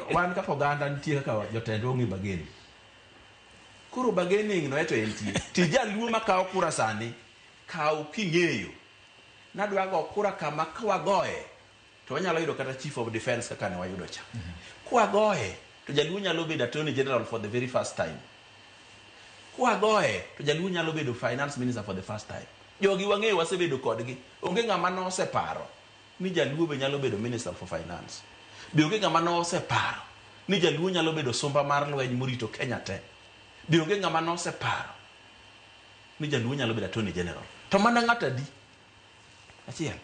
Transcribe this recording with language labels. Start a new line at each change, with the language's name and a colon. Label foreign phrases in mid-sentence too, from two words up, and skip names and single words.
Luo (Kenya and Tanzania): Wan kaka oganda nitie kaka jotendwa ong'e bargaining. Koro bargaining no eto entie. Ti jaluo makawo kura sani kaw king'eyo. Nadwa go kura kama kwagoe to wanyalo yudo kata
English: chief of defense
Luo (Kenya and Tanzania): kaka ne wayudo cha. Kwagoe to jaluo nyalo bedo
English: attorney general for the very first time.
Luo (Kenya and Tanzania): Kwagoe to jaluo nyalo bedo
English: finance minister for the first time.
Luo (Kenya and Tanzania): Jogi wang'eyo wasebedo kodgi. Onge ng'ama no oseparo ni jaluo be nyalo bedo
English: minister for finance.
Luo (Kenya and Tanzania): Be onge ng'ama no oseparo ni jaluo nyalo bedo somba mar lweny morito Kenya te. Be onge ng'ama no oseparo ni jaluo nyalo bedo
English: attorney general.
Luo (Kenya and Tanzania): To mana ng'ata di. Achiel.